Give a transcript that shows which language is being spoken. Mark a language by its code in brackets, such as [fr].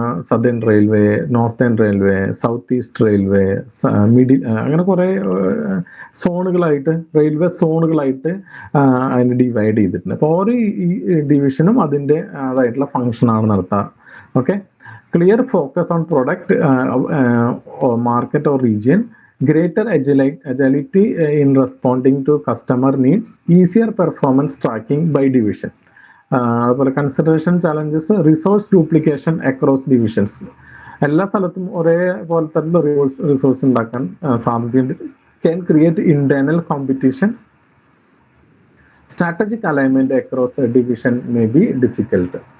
[ml] Southern railway, northern railway, south east railway, അങ്ങനെ കുറേ സോണുകളായിട്ട്, railway സോണുകളായിട്ട് അതിന് ഡിവൈഡ് ചെയ്തിട്ടുണ്ട്. അപ്പോൾ ഓരോ ഈ ഡിവിഷനും അതിൻ്റെ അതായിട്ടുള്ള ഫങ്ഷനാണ് നടത്തുക. [en] Okay, clear focus on product or market or region, greater agility in responding to customer needs, easier performance tracking by division. അതുപോലെ consideration challenges, resource duplication across divisions. [ml] എല്ലാ സ്ഥലത്തും ഒരേപോലത്തെ റിസോഴ്സ് ഉണ്ടാക്കാൻ സാധ്യതയുണ്ട്. [en] Can create internal competition. Strategic alignment across division may be difficult.